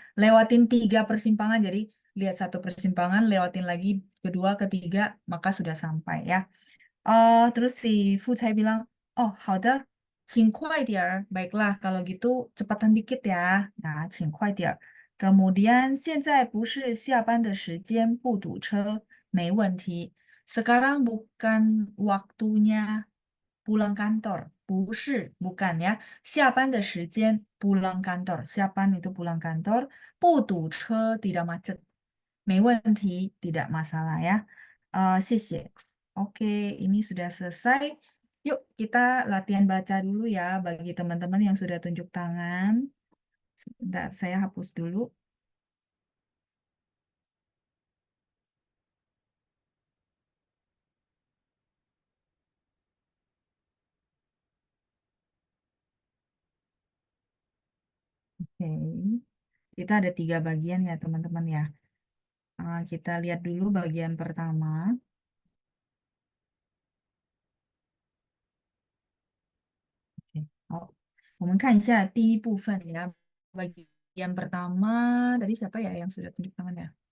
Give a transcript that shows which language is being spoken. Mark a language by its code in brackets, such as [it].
[id] Lewatin 3 persimpangan, jadi lihat 1 persimpangan, lewatin lagi kedua, ketiga, maka sudah sampai ya. Terus si Fucai bilang, oh, [zh] 好的, 请快点儿. [id] Baiklah, kalau gitu cepatan dikit ya. Nah, [zh] 请快点儿. [id] Kemudian, [zh] 现在不是下班的时间，不堵车，没问题. [id] Sekarang bukan waktunya pulang kantor. [zh] 不是, [id] bukan ya. [zh] 下班的时间， [id] pulang kantor. 下班 itu pulang kantor. [zh] 不堵车, [id] tidak macet. [zh] 没问题, [id] tidak masalah ya. [zh] 谢谢. [id] Oke, ini sudah selesai. Yuk, kita latihan baca dulu ya bagi teman-teman yang sudah tunjuk tangan. Sebentar, saya hapus dulu. Oke, kita ada 3 bagian ya teman-teman ya. Kita lihat dulu bagian pertama. Oke. [zh] 好，我们看一下第一部分 ya. [id] Bagian pertama, tadi siapa ya yang sudah tunjuk tangan ya?